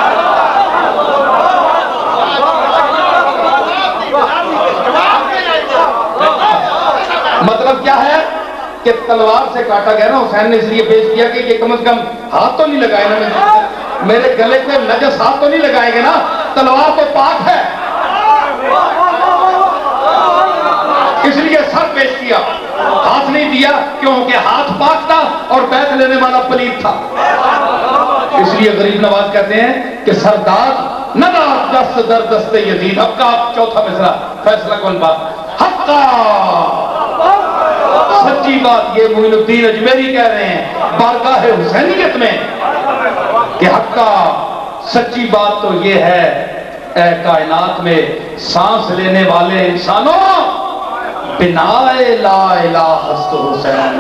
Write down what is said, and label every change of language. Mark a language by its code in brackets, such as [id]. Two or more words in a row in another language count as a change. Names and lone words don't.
[ur] مطلب کیا ہے کہ تلوار سے کاٹا گیا نا, حسین نے اس لیے پیش کیا کہ یہ کم از کم ہاتھ تو نہیں لگائے نا, میرے گلے کو نجس ہاتھ تو نہیں لگائیں گے نا, تلوار تو پاک ہے. اس لیے سر پیش کیا, ہاتھ نہیں دیا, کیونکہ ہاتھ پاک تھا اور بیعت لینے والا پلیت تھا. [fa] اس لیے غریب نواز کہتے ہیں کہ سردار ندار دست در دست یزید. [ur] اب کا چوتھا مصرع فیصلہ کن بات حقا. سچی بات یہ معین الدین اجمیری کہہ رہے ہیں بارگاہ حسینیت میں کہ حقا سچی بات تو یہ ہے اے کائنات میں سانس لینے والے انسانوں [fa] بنا لا الہ است حسین.